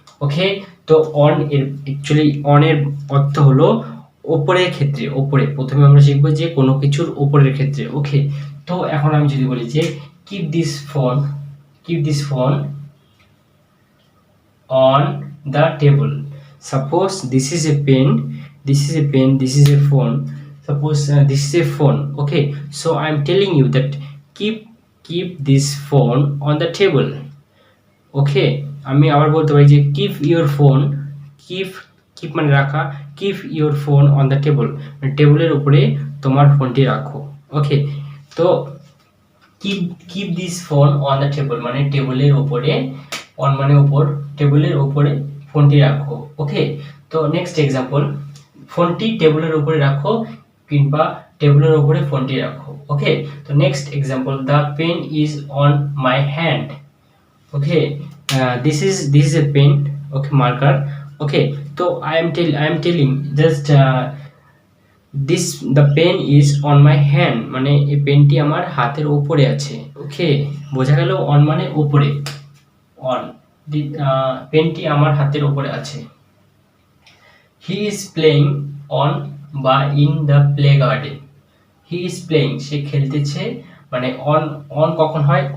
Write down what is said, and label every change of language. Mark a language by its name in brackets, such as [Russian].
[Bangla] ওকে, তো অন এর actually on এর অর্থ হলো ওপরের ক্ষেত্রে। ওপরে প্রথমে আমরা শিখবো যে কোনো কিছুর ওপরের ক্ষেত্রে। ওকে, তো এখন আমি যদি বলি যে [English] Keep this phone, keep this phone on the table. Suppose this is a pen, this is a pen, this is a phone. Suppose this is a phone. Okay, so I'm telling you that keep this phone on the table. [Bangla] ওকে, আমি আবার বলতে পারি যে keep your phone, keep keep মানে রাখা, [English] keep your phone on the table, [Bangla] মানে টেবিলের উপরে তোমার ফোনটি রাখো। ওকে, তো [English] keep keep this phone on the table [Bangla] মানে টেবিলের উপরে, অন মানে উপর, টেবিলের উপরে ফোনটি রাখো। ওকে, তো নেক্সট এক্সাম্পল, ফোনটি টেবিলের উপরে রাখো কিংবা টেবিলের উপরে ফোনটি রাখো। [English] Okay, তো next example, the pen is on my hand. Okay, this is a pen. Okay, marker. Okay, so I am telling just this the pen is on my hand, [Bangla] মানে এই পেনটি আমার হাতের উপরে আছে। ওকে, বোঝা গেল অন মানে উপরে, অন পেনটি আমার হাতের উপরে আছে। [English] He is playing on বা in the play garden. [Bangla] He is playing, সে খেলতেছে, মানে অন অন কখন হয়?